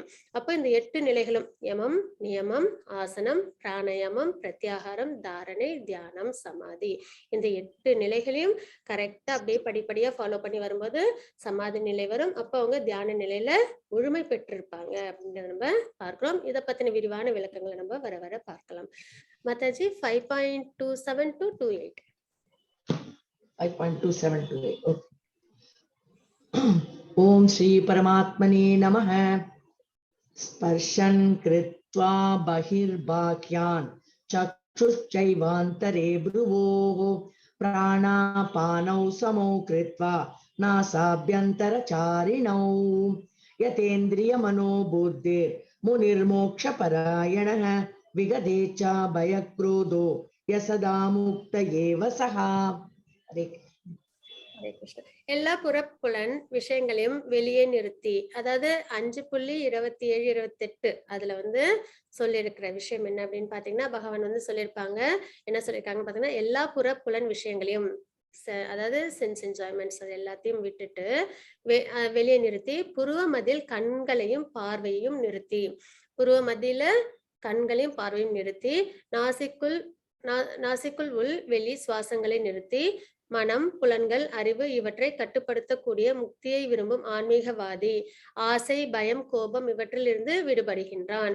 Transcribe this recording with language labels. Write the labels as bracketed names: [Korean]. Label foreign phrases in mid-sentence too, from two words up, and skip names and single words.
[Tamil] அப்ப இந்த 8 நிலைகளும் யமம், நியமம், ஆசனம், பிராணாயாமம், பிரத்யாகாரம், தாரணை, தியானம், சமாதி, இந்த 8 நிலைகளையும் கரெக்டா அப்படியே படிப்படியா ஃபாலோ பண்ணி வரும்போது சமாதி நிலை வரும். அப்ப அவங்க தியான நிலையில முழுமை பெற்றிருப்பாங்க அப்படின்றத நம்ம பார்க்கிறோம். இதை பத்தின விரிவான விளக்கங்களை நம்ம வர வர பார்க்கலாம். மாதாஜி 5.27 to 28. 5.27 to 28. [Sanskrit] Okay. ओम श्री परमात्मने नमः. स्पर्शन कृत्वा बहिर्बाह्यान् चक्षुश्चैवान्तरे भ्रुवोः प्राणापानौ समौ कृत्वा नासाभ्यन्तरचारिणौ यतेन्द्रियमनोबुद्धिर्मुनिर्मोक्षपरायणः विगतेच्छा भयक्रोधो यसदा मुक्त एव सः. हरे [Tamil] கிருஷ்ணா. எல்லா புறப்புலன் விஷயங்களையும் வெளியே நிறுத்தி, அதாவது 5.27 28 அதுல வந்து சொல்லியிருக்கிற விஷயம் என்ன அப்படின்னு பாத்தீங்கன்னா, பகவான் வந்து சொல்லியிருப்பாங்க. என்ன சொல்லியிருக்காங்க பாத்தீங்கன்னா, எல்லா புறப்புலன் விஷயங்களையும் அதாவது [English] sense enjoyments [Tamil] அது எல்லாத்தையும் விட்டுட்டு வெளியே நிறுத்தி, புருவ மதில் கண்களையும் பார்வையையும் நிறுத்தி, புருவ மத்தியில கண்களையும் பார்வையும் நிறுத்தி நாசிக்குள் உள் வெளி சுவாசங்களை நிறுத்தி மனம், புலன்கள், அறிவு இவற்றை கட்டுப்படுத்தக்கூடிய முக்தியை விரும்பும் ஆன்மீகவாதி ஆசை, பயம், கோபம் இவற்றில் இருந்து விடுபடுகின்றான்.